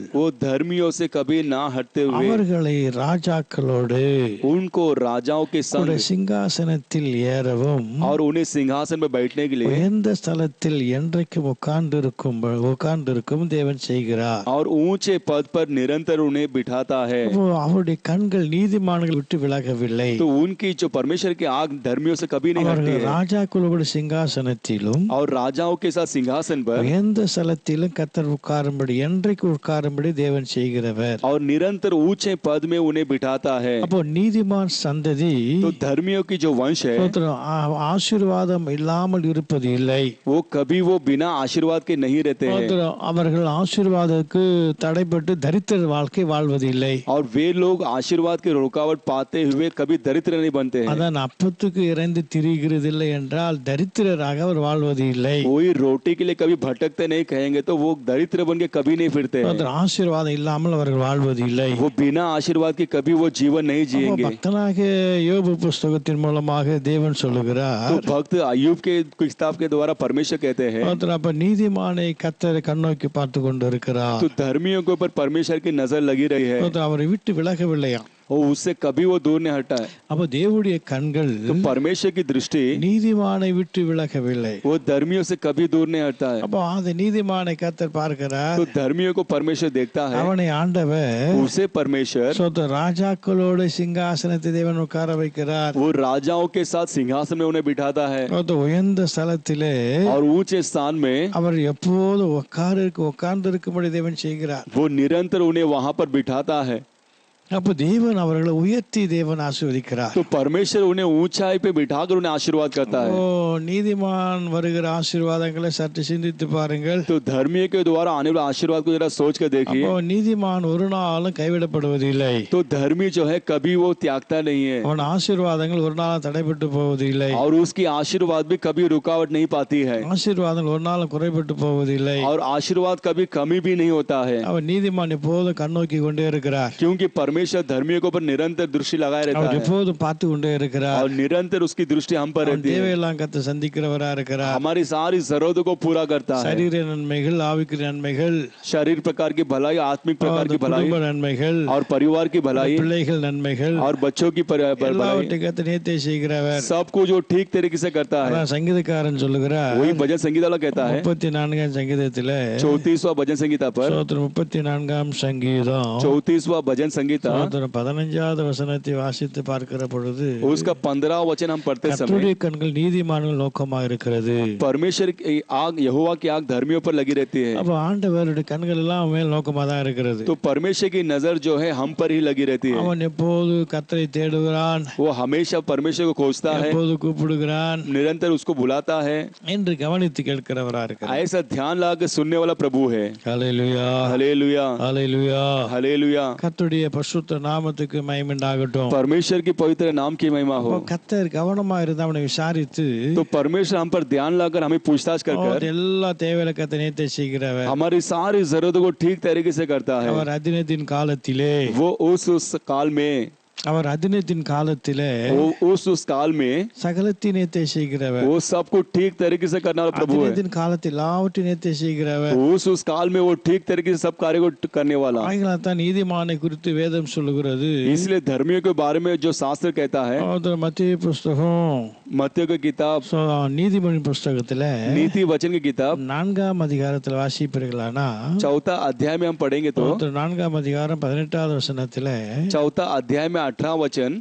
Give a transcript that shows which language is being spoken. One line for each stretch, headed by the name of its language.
Hindi: वो धर्मियों से कभी ना हटते हुए
Tamil: அவர்களை ராஜாக்களோடு
Hindi: उनको राजाओं के संग
Tamil: சிங்காசனத்தில் ஏறவும்
Hindi: और उन्हें सिंहासन में बैठने के लिए
Tamil: உயர்ந்த ஸ்தலத்தில் என்றைக்கும் உட்கார்ந்திருக்கும் தேவன் செய்கிறார்.
Hindi: और ऊंचे पद पर निरंतर उन्हें बिठाता है।
Tamil: அவருடைய கண்கள் நீதிமான்களை விட்டு விலகவில்லை.
Hindi: तो उनकी जो परमेश्वर की आंख धर्मियों से कभी नहीं हटती है।
Tamil: ராஜாக்களோடு சிங்காசனத்திலும்
Hindi: और राजाओं के साथ सिंहासन पर
Tamil: உயர்ந்த ஸ்தலத்திலும் கர்த்தர் உட்காரும்படி என்றைக்கு உட்காரும்படி தேவன் செய்கிறவர்.
Hindi: और निरंतर ऊंचे पद में उन्हें बिठाता है।
Tamil: அப்போ நீதிமான் சந்ததி
Hindi: तो धर्मियों की जो वंश है
Tamil: ஆசீர்வாதம் இல்லாமல் இருப்பது இல்லை.
Hindi: वो कभी वो बिना आशीर्वाद के नहीं रहते हैं।
Tamil: அவர்கள் ஆசீர்வாதத்துக்கு தடைப்பட்டு தரித்திர வாழ்க்கை வாழ்வதில்லை.
Hindi: और वे लोग आशीर्वाद की रुकावट पाते हुए कभी दरिद्र नहीं बनते हैं।
Tamil: அதான் அப்பத்துக்கு இறைந்து திரிகிறதில்லை என்றால் दरिद्रராக அவர் வாழ்வது இல்லை.
Hindi: कोई रोटी के लिए कभी भटकते नहीं कहेंगे तो वो दरिद्र बन के कभी नहीं फिरते हैं।
Tamil: ஆசீர்வாதம் இல்லாமல் அவர்கள் வாழ்வது இல்லை.
Hindi: वो बिना आशीर्वाद के कभी वो जीवन नहीं जिएंगे।
Tamil: பக்தனாக யோபு புஸ்தகத்தின் மூலமாக தேவன் சொல்லுகிறார்.
Hindi: तो भक्त अय्यूब के किताब के द्वारा परमेश्वर कहते हैं
Tamil: அப்ப நீதிமானை கர்த்தர் கண்ணோக்கி பார்த்து கொண்டிருக்கிறார்.
Hindi: तो धर्मियों के ऊपर परमेश्वर की नजर लगी रही है।
Tamil: அவரை விட்டு விலகவில்லையா?
Hindi: और उससे कभी वो दूर नहीं हटा है।
Tamil: அப்ப தேவனுடைய கண்கள்
Hindi: तो परमेश्वर की दृष्टि
Tamil: நீதிமானை விட்டு விலகவில்லை.
Hindi: वो धर्मियों से कभी दूर नहीं हटता है।
Tamil: அப்ப அந்த நீதிமானை கர்த்தர் பார்க்கிறார்.
Hindi: तो धर्मियों को परमेश्वर देखता है।
Tamil: அவனை ஆண்டவர்
Hindi: उसे परमेश्वर
Tamil: ராஜாக்களோட சிங்காசனத்தை தேவன் உட்கார வைக்கிறார்.
Hindi: वो राजाओं के साथ सिंहासन में उन्हें बिठाता है।
Tamil: உயர்ந்த ஸ்தலத்திலே
Hindi: और ऊंचे स्थान में
Tamil: அவர் எப்போது உட்கார்ந்து இருக்கும்படி தேவன் செய்கிறார்.
Hindi: वो निरंतर उन्हें वहां पर बिठाता है।
Tamil: அப்ப தேவன் அவர்களை உயர்த்தி தேவன் ஆசீர்வதிக்கிறார்.
Hindi: तो परमेश्वर उन्हें ऊंचाई पे बिठाकर उन्हें आशीर्वाद करता है।
Tamil: நீதிமான் வருகிற ஆசீர்வாதங்களை சற்று சிந்தித்து பாருங்கள்.
Hindi: तो धर्मी के द्वारा आने वाला आशीर्वाद को जरा सोच कर देखिए।
Tamil: நீதிமான் ஒரு நாளும் கைவிடப்படுவதில்லை.
Hindi: तो धर्मी जो है कभी वो त्यागता नहीं है।
Tamil: அவன் ஆசீர்வாதங்கள் ஒரு நாளும் தடைபட்டு போவதில்லை.
Hindi: और उसकी आशीर्वाद भी कभी रुकावट नहीं पाती है।
Tamil: ஆசீர்வாதங்கள் ஒரு நாளும் குறைபட்டு போவதில்லை.
Hindi: और आशीर्वाद कभी कमी भी नहीं होता है।
Tamil: அவன் நீதிமான் எப்போதும் கண்ணோக்கி கொண்டே இருக்கிறார்.
Hindi: क्योंकि परमेश्वर धर्मियों के ऊपर निरंतर दृष्टि लगाए रहता है।
Tamil: எப்போதும் பார்த்து கொண்டே இருக்கிறார்.
Hindi: और निरंतर उसकी दृष्टि हम पर रहती है।
Tamil: தேவையெல்லாம் கர்த்தர் சந்திக்கிறவரா இருக்கிறார்.
Hindi: हमारी सारी जरूरतों को पूरा करता है।
Tamil: சரீர நன்மைகள், ஆவிக்குரிய நன்மைகள்,
Hindi: शरीर प्रकार की भलाई, आत्मिक प्रकार की भलाई,
Tamil: குடும்ப நன்மைகள்,
Hindi: और परिवार की भलाई,
Tamil: பிள்ளைகள் நன்மைகள்,
Hindi: और बच्चों की भलाई,
Tamil: எல்லாவற்றையும் கர்த்தர் நேர்த்தியாக செய்கிறவர்.
Hindi: सब कुछ जो ठीक तरीके से करता है।
Tamil: அதான் சங்கீதக்காரன் சொல்லுகிறார்.
Hindi: वही भजन संगीता वाला कहता है
Tamil: 34ஆம் சங்கீதத்திலே
Hindi: 34वां भजन संगीता पर
Tamil: 34ஆம் சங்கீதம்
Hindi: 34वां भजन संगीता
Tamil: 15வது வசனத்தை வாசித்து பார்க்கிற பொழுது
Hindi: उसका 15वां वचन हम पढ़ते समय
Tamil: கர்த்தருடைய கண்கள் நீதிமான்கள் நோக்கமாக இருக்கிறது.
Hindi: परमेश्वर की आग, यहोवा की आग धर्मियों पर लगी रहती है।
Tamil: அப்ப ஆண்டவருடைய கண்கள் எல்லாம் மேல் நோக்கமாக தான் இருக்கிறது.
Hindi: तो परमेश्वर की नजर जो है हम पर ही लगी रहती है।
Tamil: அவன் எப்போது கர்த்தரை தேடுகிறான்,
Hindi: वो हमेशा परमेश्वर को खोजता है,
Tamil: எப்போது கூப்பிடுகிறான்
Hindi: निरंतर उसको बुलाता है
Tamil: என்று கவனித்து கேட்கிறவரா இருக்கிறார்.
Hindi: ऐसा ध्यान लगा सुनने वाला प्रभु है।
Tamil: ஹல்லேலூயா,
Hindi: हालेलुया,
Tamil: ஹல்லேலூயா.
Hindi: हालेलुया।
Tamil: கர்த்தருடைய பரிசுத்த நாமத்துக்கு மகிமை உண்டாகட்டும்.
Hindi: परमेश्वर की पवित्र नाम की महिमा हो।
Tamil: கர்த்தர் கவனமா இருந்து அவனை விசாரித்து
Hindi: तो परमेश्वर हम पर ध्यान लगाकर हमें पूछताछ कर
Tamil: எல்லா தேவைகளை கர்த்தர் நேர்த்தி செய்கிறவர்.
Hindi: हमारी सारी जरूरतों को ठीक तरीके से करता है।
Tamil: அவர் அதினத்தின் காலத்திலே
Hindi: वो उस काल में
Tamil: அவர் அதினத்தின் காலத்திலே
Hindi: उस काल में
Tamil: சகலத்தினத்தை செய்கிறவர்.
Hindi: वो सबको ठीक तरीके से करने वाला प्रभु है।
Tamil: அதினத்தின் காலத்தில் எல்லாவற்றினத்தை செய்கிறவர்.
Hindi: उस काल में वो ठीक तरीके से सब कार्य को करने वाला।
Tamil: ஆகையால் தான் நீதிமானை குறித்து வேதம் சொல்லுகிறது.
Hindi: इसलिए धर्मियों के बारे में जो शास्त्र कहता है,
Tamil: மத்திய புஸ்தகம்
Hindi: मत्ती की किताब,
Tamil: நீதிமொழி புஸ்தகத்துல
Hindi: नीति वचन की किताब
Tamil: 4ஆம் அதிகாரத்தில் வாசிப்பீர்களானா,
Hindi: 4 अध्याय में हम पढ़ेंगे तो
Tamil: 4ஆம் அதிகாரம் 18வது வசனத்துல
Hindi: 4 अध्याय में 18 वचन,